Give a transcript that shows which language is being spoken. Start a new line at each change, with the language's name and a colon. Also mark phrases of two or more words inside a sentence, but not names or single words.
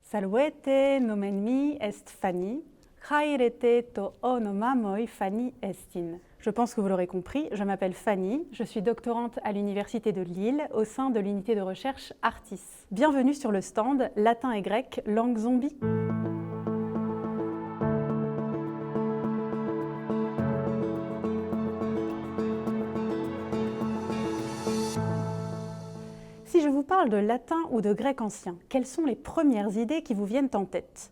Latin: Salvete nomen mi est Fanny,
Greek: χαίρετε τὸ ὄνομά μοι Fanny ἐστίν.
French: Je pense que vous l'aurez compris, je m'appelle Fanny, je suis doctorante à l'Université de Lille au sein de l'unité de recherche Artis. Bienvenue sur le stand Latin et grec, langue zombie. Si je vous parle de latin ou de grec ancien, quelles sont les premières idées qui vous viennent en tête?